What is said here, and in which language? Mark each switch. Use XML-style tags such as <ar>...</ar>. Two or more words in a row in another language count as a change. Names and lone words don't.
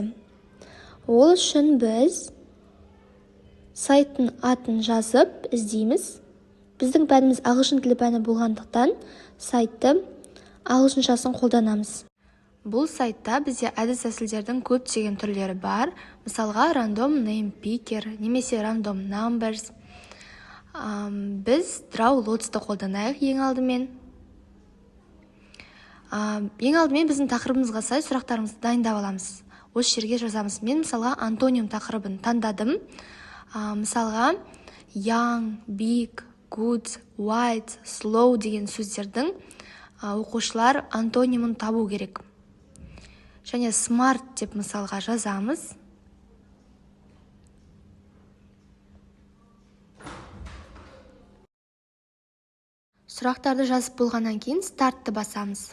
<kk>Ол үшін біз сайттың атын жазып іздейміз. Біздің пәніміз ағылшын тілі пәні болғандықтан сайтты ағылшыншасын қолданамыз. Бұл сайтта бізде әдіс-тәсілдердің көптеген түрлері бар. Мысалға,</kk> <en>random name picker немесе random numbers.</en> <kk>Біз</kk> <en>draw lots-ты</en> <kk>қолданайық ең алдымен. Біздің тақырыбымызға сай сұрақтарымызды дайындап аламыз. Осы жерге жазамыз. Мен мысалға антоним тақырыбын таңдадым. Мысалға,</kk> <en>young, big, good, white, slow</en> <kk>деген сөздердің оқушылар антонимін табу керек. Және smart деп мысалға жазамыз. Сұрақтарды жазып болғаннан кейін стартты басамыз.</kk>